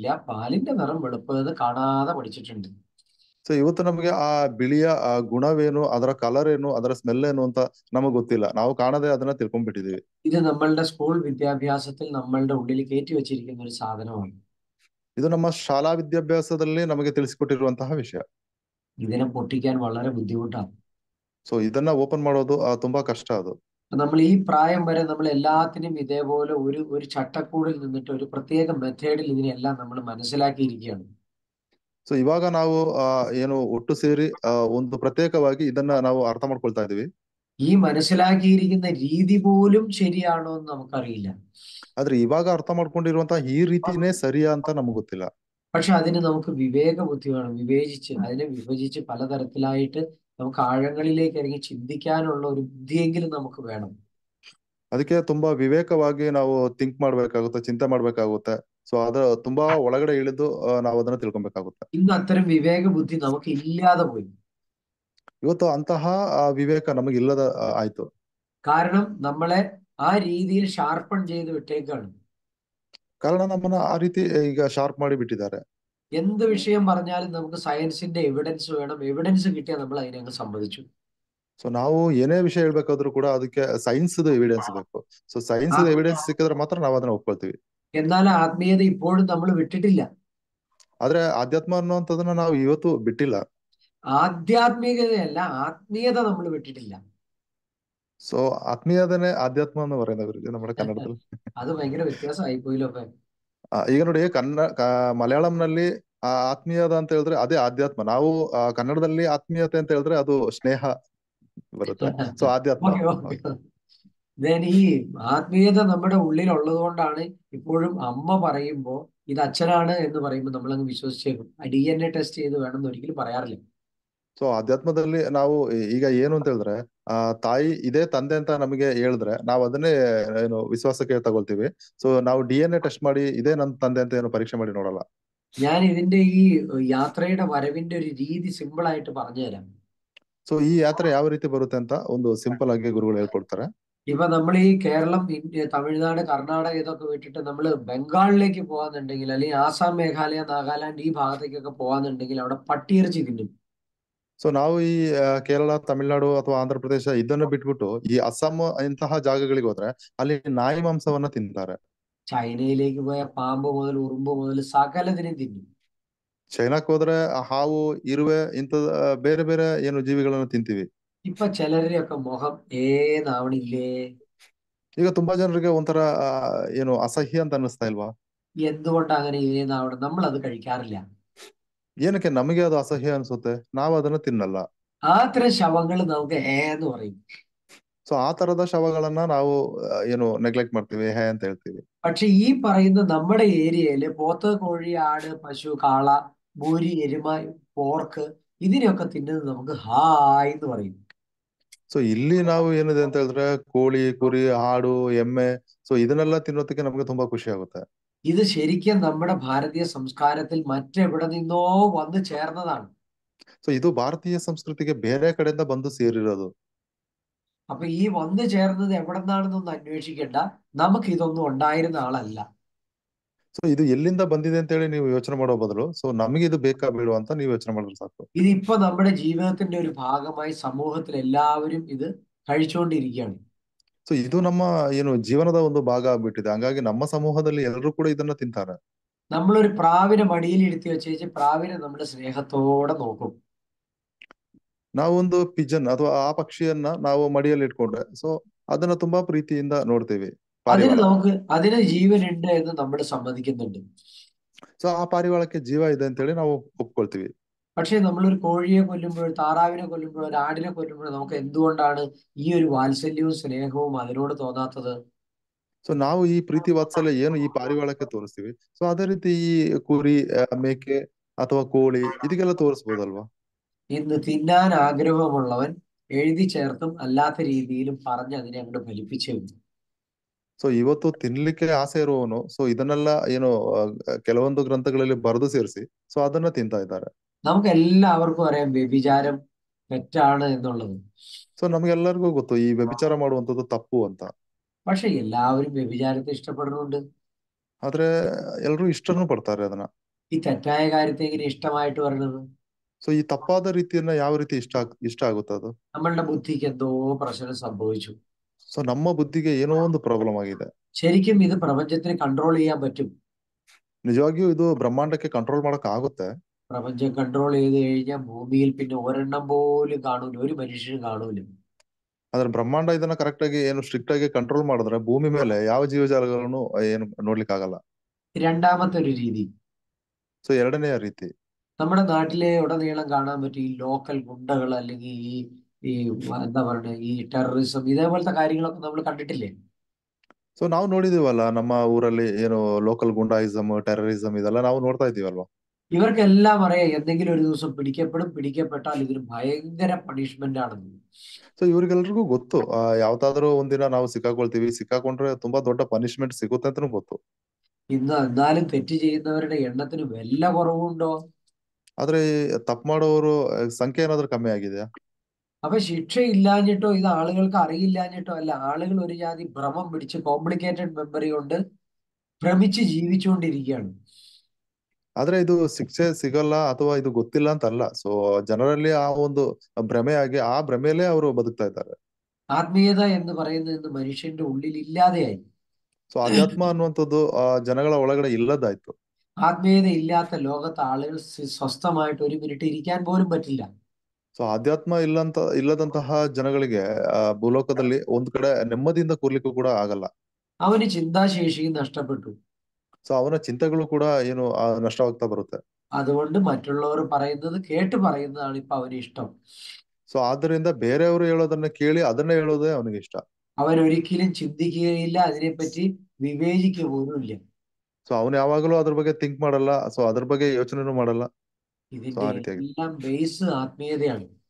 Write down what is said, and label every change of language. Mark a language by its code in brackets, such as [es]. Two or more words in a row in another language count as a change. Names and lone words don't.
[ml] പാലിന്റെ നിറം വെളുപ്പ് എന്ന് കാണാതെ പഠിച്ചിട്ടുണ്ട്. [kn] ಸೊ ಇವತ್ತು ನಮಗೆ ಆ ಬಿಳಿಯ ಗುಣವೇನು, ಅದರ ಕಲರ್ ಏನು, ಅದರ ಸ್ಮೆಲ್ ಏನು ಅಂತ ನಮಗ್ ಗೊತ್ತಿಲ್ಲ. ನಾವು ಕಾಣದೆ ಅದನ್ನ ತಿಳ್ಕೊಂಡ್ಬಿಟ್ಟಿದೀವಿ. [ml] ഇത് നമ്മളുടെ സ്കൂൾ വിദ്യാഭ്യാസത്തിൽ നമ്മളുടെ ഉള്ളിൽ കയറ്റി വെച്ചിരിക്കുന്ന ഒരു സാധനമാണ്. [kn] ಇದು ನಮ್ಮ ಶಾಲಾ ವಿದ್ಯಾಭ್ಯಾಸದಲ್ಲಿ ನಮಗೆ ತಿಳಿಸಿಕೊಟ್ಟಿರುವಂತಹ ವಿಷಯ. [ml] ഇതിനെ പൊട്ടിക്കാൻ വളരെ ബുദ്ധിമുട്ടാണ്. [kn] ಸೊ ಇದನ್ನ ಓಪನ್ ಮಾಡೋದು ತುಂಬಾ ಕಷ್ಟ. ಅದು [ml] നമ്മൾ ഈ പ്രായം വരെ നമ്മൾ എല്ലാത്തിനും ഇതേപോലെ ഒരു ചട്ടക്കൂടിൽ നിന്നിട്ട് ഒരു പ്രത്യേക മെത്തേഡിൽ ഇതിനെല്ലാം നമ്മൾ മനസ്സിലാക്കിയിരിക്കുകയാണ്. [kn] ಸೊ ಇವಾಗ ನಾವು ಒಟ್ಟು ಸೇರಿ ಒಂದು ಪ್ರತ್ಯೇಕವಾಗಿ ಇದನ್ನ ನಾವು ಅರ್ಥ ಮಾಡ್ಕೊಳ್ತಾ ಇದೀವಿ. [ml] ഈ മനസ്സിലാക്കിയിരിക്കുന്ന രീതി പോലും ശരിയാണോ എന്ന് നമുക്കറിയില്ല. [kn] ಆದ್ರೆ ಇವಾಗ ಅರ್ಥ ಮಾಡ್ಕೊಂಡಿರುವಂತಹ ಈ ರೀತಿನೇ ಸರಿಯಾ ಅಂತ ನಮ್ಗೆ ಗೊತ್ತಿಲ್ಲ. [ml] പക്ഷെ അതിന് നമുക്ക് വിവേക ബുദ്ധി വേണം. അതിനെ വിഭജിച്ച് പലതരത്തിലായിട്ട് നമുക്ക് ആഴങ്ങളിലേക്ക് ഇറങ്ങി ചിന്തിക്കാനുള്ള ഒരു ബുദ്ധിയെങ്കിലും നമുക്ക് വേണം. [kn] ಅದಕ್ಕೆ ತುಂಬಾ ವಿವೇಕವಾಗಿ ನಾವು ಥಿಂಕ್ ಮಾಡ್ಬೇಕಾಗುತ್ತೆ, ಚಿಂತೆ ಮಾಡ್ಬೇಕಾಗುತ್ತೆ. ಸೊ ಅದ ತುಂಬಾ ಒಳಗಡೆ ಇಳಿದು ನಾವು ಅದನ್ನ ತಿಳ್ಕೊಬೇಕಾಗುತ್ತೆ. [ml] ഇന്ന് അത്തരം വിവേക ബുദ്ധി നമുക്ക് ഇല്ലാതെ പോയി. [kn] ಇವತ್ತು ಅಂತಹ ವಿವೇಕ ನಮಗಿಲ್ಲದ ಆಯ್ತು. [ml] കാരണം നമ്മളെ ആ രീതിയിൽ ഷാർപ്പൺ ചെയ്ത് വിട്ടേക്കാണ്. [kn] ಕಾರಣ ನಮ್ಮನ್ನ ಆ ರೀತಿ ಈಗ ಶಾರ್ಪ್ ಮಾಡಿ ಬಿಟ್ಟಿದ್ದಾರೆ. [ml] എന്ത് വിഷയം പറഞ്ഞാലും നമുക്ക് സയൻസിന്റെ എവിഡൻസ് വേണം. എവിഡൻസ് കിട്ടിയാൽ നമ്മൾ അതിനങ്ങ് സമ്മതിച്ചു. [kn] ಸೊ ನಾವು ಏನೇ ವಿಷಯ ಹೇಳ್ಬೇಕಾದ್ರೂ ಕೂಡ ಅದಕ್ಕೆ [en] science evidence [kn] ಬೇಕು. ಸೊ [en] science evidence [kn] ಸಿಕ್ಕಿದ್ರೆ ಮಾತ್ರ ನಾವು ಅದನ್ನ ಒಪ್ಕೊಳ್ತೀವಿ. [ml] എന്നാൽ ആത്മീയത ഇപ്പോഴും നമ്മൾ വിട്ടിട്ടില്ല. [kn] ಆದ್ರೆ ಆಧ್ಯಾತ್ಮ ಅನ್ನುವಂಥದ್ದನ್ನ ನಾವು ಇವತ್ತು ಬಿಟ್ಟಿಲ್ಲ. [ml] ആധ്യാത്മികതയല്ല, ആത്മീയത നമ്മൾ വിട്ടിട്ടില്ല. [kn] ಸೊ ಆತ್ಮೀಯದನೇ ಆಧ್ಯಾತ್ಮ [ml] എന്ന് പറയുന്നത് [kn] ಗುರುಜಿ നമ്മുടെ ಕನ್ನಡದಲ್ಲಿ. [ml] അത് ഭയങ്കര വ്യത്യാസമായി പോയില്ലോ. [kn] ಈಗ ನೋಡಿ ಮಲಯಾಳಂನಲ್ಲಿ ಆತ್ಮೀಯದ ಅಂತ ಹೇಳಿದ್ರೆ ಅದೇ ಆಧ್ಯಾತ್ಮ. ನಾವು ಕನ್ನಡದಲ್ಲಿ ಆತ್ಮೀಯತೆ ಅಂತ ಹೇಳಿದ್ರೆ ಅದು ಸ್ನೇಹ ಬರುತ್ತೆ. ಸೊ ಆಧ್ಯಾತ್ಮ. [ml] ഈ ആത്മീയത നമ്മുടെ ഉള്ളിൽ ഉള്ളത് കൊണ്ടാണ് ഇപ്പോഴും അമ്മ പറയുമ്പോ ഇത് അച്ഛനാണ് എന്ന് പറയുമ്പോൾ നമ്മൾ അങ്ങ് വിശ്വസിച്ചേക്കും. [en] DNA test [ml] ചെയ്ത് വേണമെന്ന് ഒരിക്കലും പറയാറില്ല. [kn] ಸೊ ಆಧ್ಯಾತ್ಮದಲ್ಲಿ ನಾವು ಈಗ ಏನು ಅಂತ ಹೇಳಿದ್ರೆ ತಾಯಿ ಇದೇ ತಂದೆ ಅಂತ ನಮಗೆ ಹೇಳಿದ್ರೆ ನಾವು ಅದನ್ನೇ ವಿಶ್ವಾಸಕ್ಕೆ ತಗೊಳ್ತೀವಿ. ಸೊ ನಾವು [en] DNA test [kn] ಮಾಡಿ ಇದೇ ನನ್ನ ತಂದೆ ಅಂತ ಏನು ಪರೀಕ್ಷೆ ಮಾಡಿ ನೋಡಲ್ಲ. [ml] ഞാൻ ഇതിന്റെ ഈ യാത്രയുടെ വരവിന്റെ ഒരു രീതി സിമ്പിൾ ആയിട്ട് പറഞ്ഞുതരാം. [kn] ಸೊ ಈ ಯಾತ್ರೆ ಯಾವ ರೀತಿ ಬರುತ್ತೆ ಅಂತ ಒಂದು ಸಿಂಪಲ್ ಆಗಿ ಗುರುಗಳು ಹೇಳ್ಕೊಡ್ತಾರೆ. [ml] ഇപ്പൊ നമ്മൾ ഈ കേരളം, ഇന്ത്യ, തമിഴ്നാട്, കർണാടക ഇതൊക്കെ വിട്ടിട്ട് നമ്മൾ ബംഗാളിലേക്ക് പോകാന്നുണ്ടെങ്കിൽ, അല്ലെങ്കിൽ ആസാം, മേഘാലയ, നാഗാലാൻഡ് ഈ ഭാഗത്തേക്കൊക്കെ പോകാന്നുണ്ടെങ്കിൽ അവിടെ പട്ടിയിറച്ചി തിന്നും. [kn] ಸೊ ನಾವು ಈ ಕೇರಳ, ತಮಿಳುನಾಡು ಅಥವಾ ಆಂಧ್ರ ಪ್ರದೇಶ ಇದನ್ನ ಬಿಟ್ಬಿಟ್ಟು ಈ ಅಸ್ಸಾಂ ಇಂತಹ ಜಾಗಗಳಿಗೆ ಹೋದ್ರೆ ಅಲ್ಲಿ ನಾಯಿ ಮಾಂಸವನ್ನ ತಿಂತಾರೆ. [ml] ചൈനയിലേക്ക് പോയ പാമ്പ് മുതൽ ഉറുമ്പ് മുതൽ സകലതിനും തിന്നും. [kn] ಚೈನಾಕ್ ಹೋದ್ರೆ ಹಾವು, ಇರುವೆ ಇಂಥ ಬೇರೆ ಬೇರೆ ಜೀವಿಗಳನ್ನ ತಿಂತೀವಿ. [ml] ഇപ്പൊ ചിലരുടെയൊക്കെ മുഖം ഏതാവണില്ലേ? [kn] ಈಗ ತುಂಬಾ ಜನರಿಗೆ ಒಂಥರ ಅಸಹ್ಯ ಅಂತ ಅನ್ನಿಸ್ತಾ ಇಲ್ವಾ? [ml] എന്തുകൊണ്ട് അങ്ങനെ ഏതാവണം? നമ്മൾ അത് കഴിക്കാറില്ല. [kn] ಏನಕ್ಕೆ ನಮಗೆ ಅದು ಅಸಹ್ಯ ಅನ್ಸುತ್ತೆ? ನಾವು ಅದನ್ನ ತಿನ್ನಲ್ಲ. [ml] അത്തരം ശവങ്ങൾ നമുക്ക് എന്ന് പറയും. [kn] ಸೊ ಆ ತರದ ಶವಗಳನ್ನ ನಾವು ನೆಗ್ಲೆಕ್ಟ್ ಮಾಡ್ತೀವಿ, ಹೇ ಅಂತ ಹೇಳ್ತೀವಿ. [ml] പക്ഷെ ഈ പറയുന്ന നമ്മുടെ ഏരിയയില് പോത്ത്, കോഴി, ആട്, പശു, കാള, മൂരി, എരുമ, പോർക്ക് ഇതിനെയൊക്കെ തിന്നുന്നത് നമുക്ക് ഹായ് എന്ന് പറയും. [kn] ಸೊ ಇಲ್ಲಿ ನಾವು ಏನಿದೆ ಅಂತ ಹೇಳಿದ್ರೆ ಕೋಳಿ, ಕುರಿ, ಆಡು, ಎಮ್ಮೆ, ಸೊ ಇದನ್ನೆಲ್ಲ ತಿನ್ನೋದಕ್ಕೆ ನಮಗೆ ತುಂಬಾ ಖುಷಿ ಆಗುತ್ತೆ. [ml] ഇത് ശരിക്കും നമ്മുടെ ഭാരതീയ സംസ്കാരത്തിൽ മറ്റെവിടെ നിന്നോ വന്ന് ചേർന്നതാണ്. [kn] ಸೊ ಇದು ಭಾರತೀಯ ಸಂಸ್ಕೃತಿಗೆ ಬೇರೆ ಕಡೆಯಿಂದ ಬಂದು ಸೇರಿರೋದು. [ml] അപ്പൊ ഈ വന്നു ചേർന്നത് എവിടെ നിന്നാണെന്നൊന്നും അന്വേഷിക്കേണ്ട, നമുക്ക് ഇതൊന്നും ഉണ്ടായിരുന്ന ആളല്ല. [kn] ಸೊ ಇದು ಎಲ್ಲಿಂದ ಬಂದಿದೆ ಅಂತ ಹೇಳಿ ನೀವು ಯೋಚನೆ ಮಾಡೋ ಬದಲು ಸೊ ನಮಗೆ ಇದು ಬೇಕಾ ಬೇಡ ಅಂತ ನೀವು ಯೋಚನೆ ಮಾಡಿದ್ರೆ ಸಾಕು. [ml] ഇതിപ്പോ നമ്മുടെ ജീവിതത്തിന്റെ ഒരു ഭാഗമായി സമൂഹത്തിൽ എല്ലാവരും ഇത് കഴിച്ചുകൊണ്ടിരിക്കുകയാണ്. [kn] ಸೊ ಇದು ನಮ್ಮ ಏನು ಜೀವನದ ಒಂದು ಭಾಗ ಆಗ್ಬಿಟ್ಟಿದೆ. ಹಂಗಾಗಿ ನಮ್ಮ ಸಮೂಹದಲ್ಲಿ ಎಲ್ಲರೂ ಕೂಡ ಇದನ್ನ ತಿಂತಾರೆ. [ml] നമ്മളൊരു പ്രാവിനെ മടിയിൽ ഇരുത്തി വെച്ചേച്ച് പ്രാവിനെ നമ്മൾ സ്നേഹത്തോടെ നോക്കും. [kn] ನಾವೊಂದು ಪಿಜನ್ ಅಥವಾ ಆ ಪಕ್ಷಿಯನ್ನ ನಾವು ಮಡಿಯಲ್ಲಿ ಇಟ್ಕೊಂಡ್ರೆ ಸೊ ಅದನ್ನ ತುಂಬಾ ಪ್ರೀತಿಯಿಂದ ನೋಡ್ತೀವಿ. ಪಾರಿವಾಳ. [ml] അതിന് ജീവനുണ്ട് എന്ന് നമ്മൾ സമ്മതിക്കുന്നുണ്ട്. [kn] ಸೊ ಆ ಪಾರಿವಾಳಕ್ಕೆ ಜೀವ ಇದೆ ಅಂತ ಹೇಳಿ ನಾವು ಒಪ್ಕೊಳ್ತೀವಿ. [ml] പക്ഷെ നമ്മളൊരു കോഴിയെ കൊല്ലുമ്പോൾ, താറാവിനെ കൊല്ലുമ്പോൾ, ഒരു ആടിനെ കൊല്ലുമ്പോൾ നമുക്ക് എന്തുകൊണ്ടാണ് ഈ ഒരു വാത്സല്യവും സ്നേഹവും അതിനോട് തോന്നാത്തത്? [kn] ಸೊ ನಾವು ಈ ಪ್ರೀತಿ ವಾತ್ಸಲ್ಯ ಏನು ಈ ಪಾರಿವಾಳಕ್ಕೆ ತೋರಿಸ್ತೀವಿ, ಸೊ ಅದೇ ರೀತಿ ಈ ಕುರಿ, ಮೇಕೆ ಅಥವಾ ಕೋಳಿ ಇದಕ್ಕೆಲ್ಲ ತೋರಿಸ್ಬೋದಲ್ವಾ? [ml] ഇന്ന് തിന്നാൻ ആഗ്രഹമുള്ളവൻ എഴുതി ചേർത്തും അല്ലാത്ത രീതിയിലും പറഞ്ഞ് അതിനെ അങ്ങോട്ട് ഫലിപ്പിച്ചേ ഉള്ളൂ. [kn] ಸೊ ಇವತ್ತು ತಿನ್ಲಿಕ್ಕೆ ಆಸೆ ಇರುವವನು ಸೊ ಇದನ್ನೆಲ್ಲ ಏನು ಕೆಲವೊಂದು ಗ್ರಂಥಗಳಲ್ಲಿ ಬರೆದು ಸೇರಿಸಿ ಸೊ ಅದನ್ನ ತಿಂತಾ ಇದ್ದಾರೆ. [ml] നമുക്ക് എല്ലാവർക്കും അറിയാം വ്യഭിചാരം തെറ്റാണ് എന്നുള്ളത്. [kn] ಸೊ ನಮ್ಗೆಲ್ಲರಿಗೂ ಗೊತ್ತು ಈ ವ್ಯಭಿಚಾರ ಮಾಡುವಂತದ್ದು ತಪ್ಪು ಅಂತ. [ml] പക്ഷെ എല്ലാവരും വ്യഭിചാരത്തെ ഇഷ്ടപ്പെടുന്നുണ്ട്. [kn] ಆದ್ರೆ ಎಲ್ರು ಇಷ್ಟನೂ ಪಡ್ತಾರೆ ಅದನ್ನ. [ml] ഈ തെറ്റായ കാര്യത്തെ എങ്ങനെ ഇഷ്ടമായിട്ട് പറയുന്നത്? [kn] ಸೊ ಈ ತಪ್ಪಾದ ರೀತಿಯನ್ನ ಯಾವ ರೀತಿ ಇಷ್ಟ ಆಗುತ್ತೆ ಅದು? [ml] നമ്മളുടെ ബുദ്ധിക്ക് എന്തോ പ്രശ്നം സംഭവിച്ചു. [kn] ಸೊ ನಮ್ಮ ಬುದ್ಧಿಗೆ ಏನೋ ಒಂದು ಪ್ರಾಬ್ಲಮ್ ಆಗಿದೆ. [ml] ശരിക്കും ഇത് പ്രപഞ്ചത്തിന് കൺട്രോൾ ചെയ്യാൻ പറ്റും. [kn] ನಿಜವಾಗಿಯೂ ಇದು ಬ್ರಹ್ಮಾಂಡಕ್ಕೆ ಕಂಟ್ರೋಲ್ ಮಾಡಕ್ ಆಗುತ್ತೆ. [ml] പ്രപഞ്ചം കൺട്രോൾ ചെയ്ത് കഴിഞ്ഞാൽ ഭൂമിയിൽ പിന്നെ ഒരെണ്ണം പോലും കാണൂല, ഒരു മനുഷ്യനും കാണൂല. [kn] ಆದ್ರೆ ಬ್ರಹ್ಮಾಂಡ ಇದನ್ನ ಕರೆಕ್ಟ್ ಆಗಿ ಏನು ಸ್ಟ್ರಿಕ್ಟ್ ಆಗಿ ಕಂಟ್ರೋಲ್ ಮಾಡಿದ್ರೆ ಭೂಮಿ ಮೇಲೆ ಯಾವ ಜೀವಜಾಲಗಳನ್ನು ಏನು ನೋಡ್ಲಿಕ್ಕೆ ಆಗಲ್ಲ. [ml] രണ്ടാമത്തെ ഒരു രീതി, [kn] ಸೊ ಎರಡನೆಯ ರೀತಿ, [ml] നമ്മുടെ നാട്ടിലെ ഉടനീളം കാണാൻ പറ്റും ഈ ലോക്കൽ ഗുണ്ടകൾ, അല്ലെങ്കിൽ ഈ എന്താ പറയുക, ഈ ടെററിസം, ഇതേപോലത്തെ കാര്യങ്ങളൊക്കെ നമ്മൾ കണ്ടിട്ടില്ലേ? [kn] ಸೊ ನಾವು ನೋಡಿದೀವಲ್ಲ ನಮ್ಮ ಊರಲ್ಲಿ ಏನು ಲೋಕಲ್ ಗುಂಡಾಯಿಸಮ್, ಟೆರರಿಸಮ್ ಇದೆಲ್ಲ ನಾವು ನೋಡ್ತಾ ಇದೀವಲ್ವಾ? [ml] ഇവർക്കെല്ലാം അറിയാം എന്തെങ്കിലും ഒരു ദിവസം പിടിക്കപ്പെടും, പിടിക്കപ്പെട്ടാൽ ഇതിന് ഭയങ്കര പണിഷ്മെന്റ് ആണെന്ന്. [kn] ಸೊ ಇವ್ರಿಗೆಲ್ರಿಗೂ ಗೊತ್ತು ಯಾವತ್ತಾದ್ರೂ ಒಂದಿನ ನಾವು ಸಿಕ್ಕಾಕೊಳ್ತೀವಿ, ಸಿಕ್ಕಾಕೊಂಡ್ರೆ ತುಂಬಾ ದೊಡ್ಡ ಪನಿಷ್ಮೆಂಟ್ ಸಿಗುತ್ತೆ ಅಂತಾನು ಗೊತ್ತು. [ml] എന്നാലും തെറ്റ് ചെയ്യുന്നവരുടെ എണ്ണത്തിന് വല്ല കുറവുണ്ടോ? [kn] ಆದ್ರೆ ತಪ್ಪು ಮಾಡೋರು ಸಂಖ್ಯೆ ಏನಾದ್ರೂ ಕಮ್ಮಿ ಆಗಿದೆಯಾ? [ml] അപ്പൊ ശിക്ഷ ഇല്ലാഞ്ഞിട്ടോ ഇത് ആളുകൾക്ക് അറിയില്ലാഞ്ഞിട്ടോ അല്ല, ആളുകൾ ഒരു ജാതി ഭ്രമം പിടിച്ച് [en] complicated memory [ml] കൊണ്ട് ഭ്രമിച്ച് ജീവിച്ചുകൊണ്ടിരിക്കുകയാണ്. [kn] ಆದ್ರೆ ಇದು ಶಿಕ್ಷೆ ಸಿಗಲ್ಲ ಅಥವಾ ಇದು ಗೊತ್ತಿಲ್ಲ ಅಂತಲ್ಲ. ಸೊ ಜನರಲ್ಲಿ ಆ ಒಂದು ಭ್ರಮೆ ಆಗಿ ಆ ಭ್ರಮೆಯಲ್ಲೇ ಅವರು ಬದುಕ್ತಾ ಇದ್ದಾರೆ. [ml] ആത്മീയത എന്ന് പറയുന്നത് ഇന്ന് മനുഷ്യന്റെ ഉള്ളിൽ ഇല്ലാതെയായി. [kn] ಸೊ ಅಧ್ಯಾತ್ಮ ಅನ್ನುವಂಥದ್ದು ಜನಗಳ ಒಳಗಡೆ ಇಲ್ಲದಾಯ್ತು. [ml] ആത്മീയത ഇല്ലാത്ത ലോകത്ത് ആളുകൾ സ്വസ്ഥമായിട്ട് ഒരു മിനിറ്റ് ഇരിക്കാൻ പോലും പറ്റില്ല. [kn] ಸೊ ಅಧ್ಯಾತ್ಮ ಇಲ್ಲದಂತಹ ಜನಗಳಿಗೆ ಭೂಲೋಕದಲ್ಲಿ ಒಂದ್ ಕಡೆ ನೆಮ್ಮದಿಯಿಂದ ಕೂರ್ಲಿಕ್ಕೂ ಕೂಡ ಆಗಲ್ಲ. [ml] അവന് ചിന്താശേഷിയും നഷ്ടപ്പെട്ടു. [kn] ಸೊ ಅವನ ಚಿಂತೆಗಳು ಕೂಡ ಏನು ನಷ್ಟವಾಗ್ತಾ ಬರುತ್ತೆ. [ml] അതുകൊണ്ട് മറ്റുള്ളവർ പറയുന്നത് കേട്ട് പറയുന്നതാണ് ഇപ്പൊ അവന് ഇഷ്ടം. [kn] ಸೊ ಆದ್ದರಿಂದ ಬೇರೆಯವರು ಹೇಳೋದನ್ನ ಕೇಳಿ ಅದನ್ನ ಹೇಳೋದೇ ಅವನಿಗೆ ಇಷ್ಟ. [ml] അവൻ ഒരിക്കലും ചിന്തിക്കുകയില്ല, അതിനെപ്പറ്റി വിവേചിക്കുക പോലും ഇല്ല. [kn] ಸೊ ಅವನು ಯಾವಾಗಲೂ ಅದ್ರ ಬಗ್ಗೆ ಥಿಂಕ್ ಮಾಡಲ್ಲ, ಸೊ ಅದ್ರ ಬಗ್ಗೆ ಯೋಚನೆನೂ ಮಾಡಲ್ಲ. [ml] ഇതിന്റെ എല്ലാം ബേസ് ആത്മീയതയാണ്.